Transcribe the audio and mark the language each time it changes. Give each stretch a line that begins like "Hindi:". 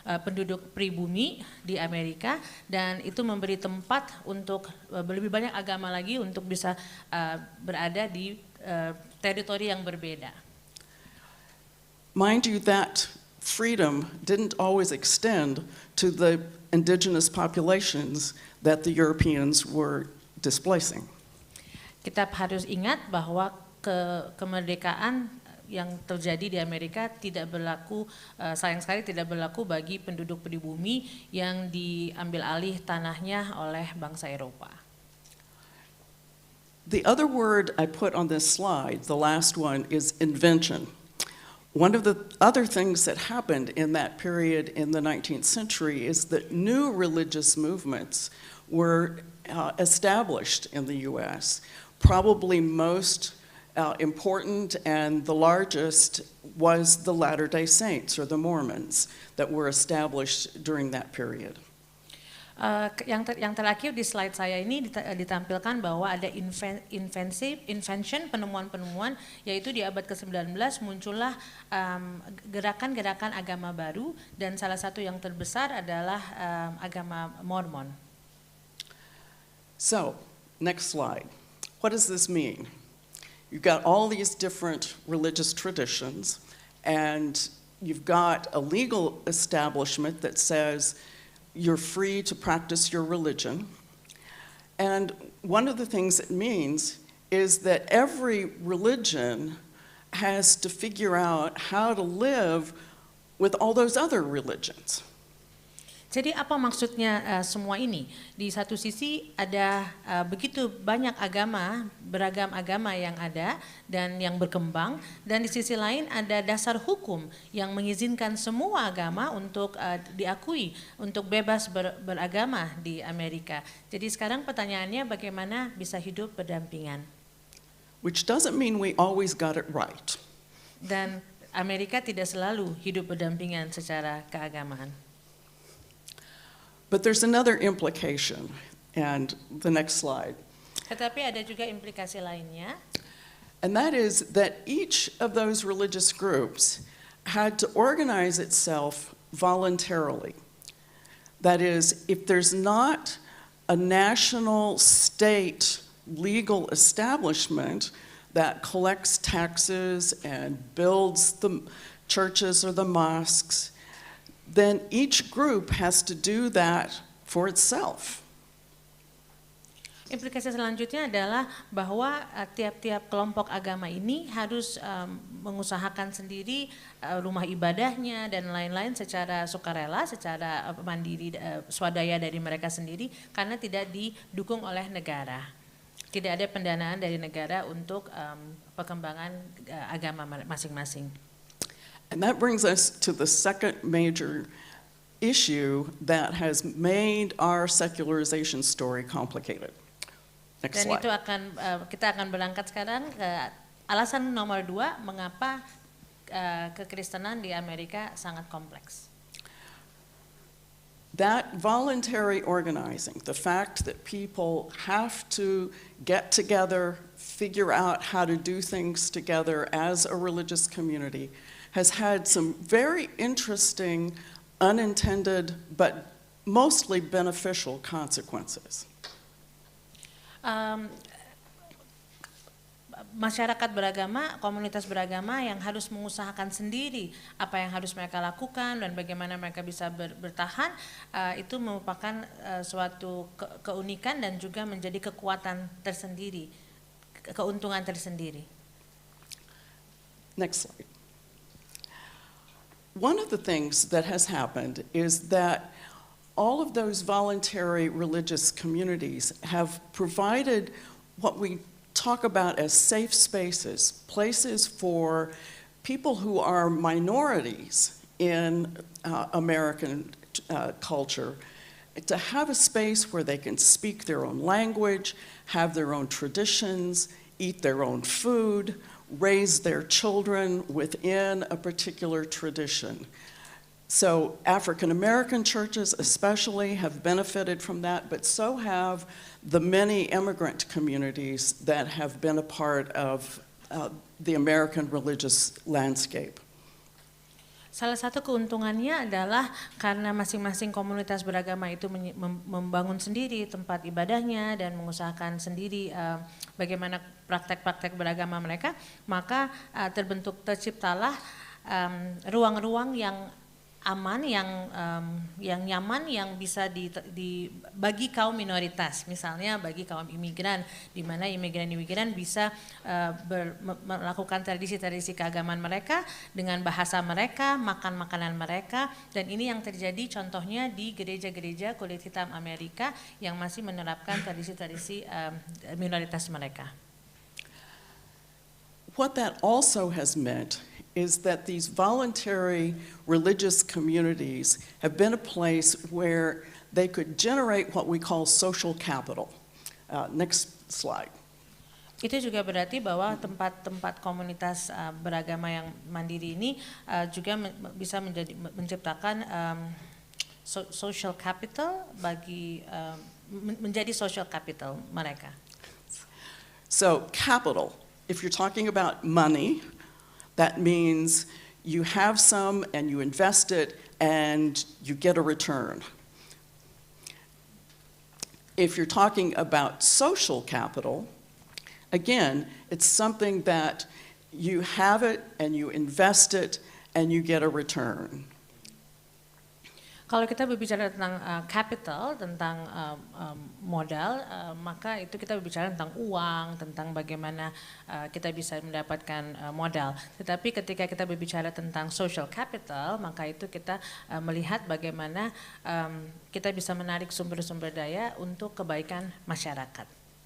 Indonesian: penduduk pribumi di Amerika, dan itu memberi tempat untuk lebih banyak agama lagi untuk bisa berada di teritori yang berbeda.
English: Mind you, that freedom didn't always extend to the indigenous populations that the Europeans were displacing.
Indonesian: Kita harus ingat bahwa kemerdekaan yang terjadi di Amerika tidak berlaku, sayang sekali tidak berlaku bagi penduduk pribumi yang diambil alih tanahnya oleh bangsa Eropa.
English: The other word I put on this slide, the last one, is invention. One of the other things that happened in that period in the 19th century is that new religious movements were established in the US. Probably most important and the largest was the Latter-day Saints or the Mormons that were established during that period.
Indonesian: Yang terakhir di slide saya ini ditampilkan bahwa ada invention, penemuan-penemuan, yaitu di abad ke-19 muncullah gerakan-gerakan agama baru, dan salah satu yang terbesar adalah agama Mormon.
English: So, next slide. What does this mean? You've got all these different religious traditions, and you've got a legal establishment that says you're free to practice your religion. And one of the things it means is that every religion has to figure out how to live with all those other religions.
Indonesian: Jadi apa maksudnya semua ini? Di satu sisi ada begitu banyak agama, beragam agama yang ada dan yang berkembang, dan di sisi lain ada dasar hukum yang mengizinkan semua agama untuk diakui, untuk bebas beragama di Amerika. Jadi sekarang pertanyaannya bagaimana bisa hidup berdampingan?
English: Which doesn't mean we always got it right.
Indonesian: Dan Amerika tidak selalu hidup berdampingan secara keagamaan.
English: But there's another implication, and the next slide.
Indonesian: Tetapi ada juga implikasi lainnya,
English: And that is that each of those religious groups had to organize itself voluntarily. That is, if there's not a national state legal establishment that collects taxes and builds the churches or the mosques, then each group has to do that for itself.
Indonesian: implikasi selanjutnya adalah bahwa tiap-tiap kelompok agama ini harus mengusahakan sendiri rumah ibadahnya dan lain-lain secara sukarela, secara mandiri, swadaya dari mereka sendiri, karena tidak didukung oleh negara. Tidak ada pendanaan dari negara untuk perkembangan agama masing-masing.
English: And that brings us to the second major issue that has made our secularization story complicated. Next
Indonesian: Dan
English: slide.
Indonesian: itu kita akan berangkat sekarang ke alasan nomor 2 mengapa kekristenan di Amerika sangat kompleks.
English: That voluntary organizing, the fact that people have to get together, figure out how to do things together as a religious community, has had some very interesting, unintended, but mostly beneficial consequences.
Indonesian: Masyarakat beragama, komunitas beragama yang harus mengusahakan sendiri apa yang harus mereka lakukan dan bagaimana mereka bisa bertahan, itu merupakan suatu keunikan dan juga menjadi kekuatan tersendiri, keuntungan tersendiri.
English: Next slide. One of the things that has happened is that all of those voluntary religious communities have provided what we talk about as safe spaces, places for people who are minorities in American culture to have a space where they can speak their own language, have their own traditions, eat their own food, raise their children within a particular tradition. So African American churches especially have benefited from that, but so have the many immigrant communities that have been a part of the American religious landscape.
Indonesian: Salah satu keuntungannya adalah karena masing-masing komunitas beragama itu membangun sendiri tempat ibadahnya dan mengusahakan sendiri bagaimana praktek-praktek beragama mereka, maka terciptalah ruang-ruang yang aman, yang nyaman, yang bisa bagi kaum minoritas, misalnya bagi kaum imigran, di mana imigran bisa melakukan tradisi-tradisi keagamaan mereka dengan bahasa mereka, makan makanan mereka, dan ini yang terjadi contohnya di gereja-gereja kulit hitam Amerika yang masih menerapkan tradisi-tradisi minoritas mereka.
English: What that also has meant is that these voluntary religious communities have been a place where they could generate what we call social capital. Next slide.
Indonesian: Itu juga berarti bahwa tempat-tempat komunitas beragama yang mandiri ini juga bisa menciptakan social capital bagi menjadi social capital mereka.
English: So capital, if you're talking about money, that means you have some and you invest it and you get a return. If you're talking about social capital, again, it's something that you have it and you invest it and you get a return.
Indonesian: Kalau kita berbicara tentang capital, tentang modal, maka itu kita berbicara tentang uang, tentang bagaimana kita bisa mendapatkan modal. Tetapi ketika kita berbicara tentang social capital, maka itu kita melihat bagaimana kita bisa menarik sumber-sumber daya untuk kebaikan masyarakat.